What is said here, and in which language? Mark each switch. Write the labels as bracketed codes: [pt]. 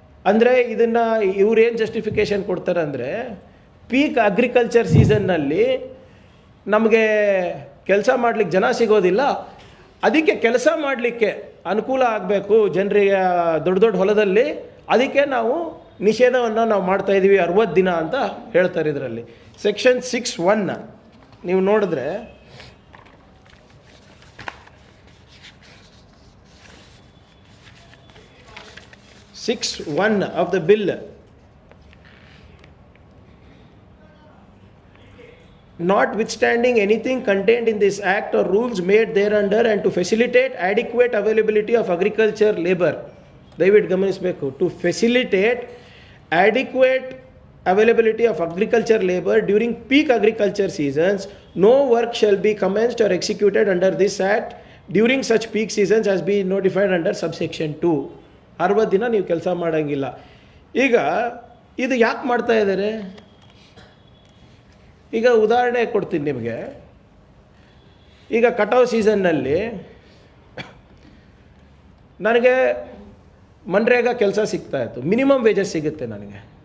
[kn] ಅಂದರೆ ಇದನ್ನು ಇವ್ರೇನು ಜಸ್ಟಿಫಿಕೇಷನ್ ಕೊಡ್ತಾರೆ ಅಂದರೆ, ಪೀಕ್ ಅಗ್ರಿಕಲ್ಚರ್ ಸೀಸನ್ನಲ್ಲಿ ನಮಗೆ ಕೆಲಸ ಮಾಡಲಿಕ್ಕೆ ಜನ ಸಿಗೋದಿಲ್ಲ, ಅದಕ್ಕೆ ಕೆಲಸ ಮಾಡಲಿಕ್ಕೆ ಅನುಕೂಲ ಆಗಬೇಕು ಜನರಿಗೆ ದೊಡ್ಡ ದೊಡ್ಡ ಹೊಲದಲ್ಲಿ, ಅದಕ್ಕೆ ನಾವು ನಿಷೇಧವನ್ನು ನಾವು ಮಾಡ್ತಾಯಿದ್ದೀವಿ 60 ದಿನ ಅಂತ ಹೇಳ್ತಾರೆ. ಇದರಲ್ಲಿ ಸೆಕ್ಷನ್ 6(1) ನೀವು ನೋಡಿದ್ರೆ, [en] Section 1 of the bill, notwithstanding anything contained in this act or rules made thereunder and to facilitate adequate availability of agriculture labor, [kn] ದಯವಿಟ್ಟು ಗಮನಿಸಬೇಕು, [en] to facilitate adequate availability of agriculture labor during peak agriculture seasons, no work shall be commenced or executed under this act during such peak seasons as be notified under subsection 2. [kn] 60 ದಿನ ನೀವು ಕೆಲಸ ಮಾಡೋಂಗಿಲ್ಲ. ಈಗ ಇದು ಯಾಕೆ ಮಾಡ್ತಾ ಇದ್ದಾರೆ? ಈಗ ಉದಾಹರಣೆ ಕೊಡ್ತೀನಿ ನಿಮಗೆ. ಈಗ ಕಟಾವು ಸೀಸನ್ನಲ್ಲಿ ನನಗೆ ಮನ್ರೇಗಾ ಕೆಲಸ ಸಿಗ್ತಾಯಿತ್ತು, ಮಿನಿಮಮ್ ವೇಜಸ್ ಸಿಗುತ್ತೆ ನನಗೆ.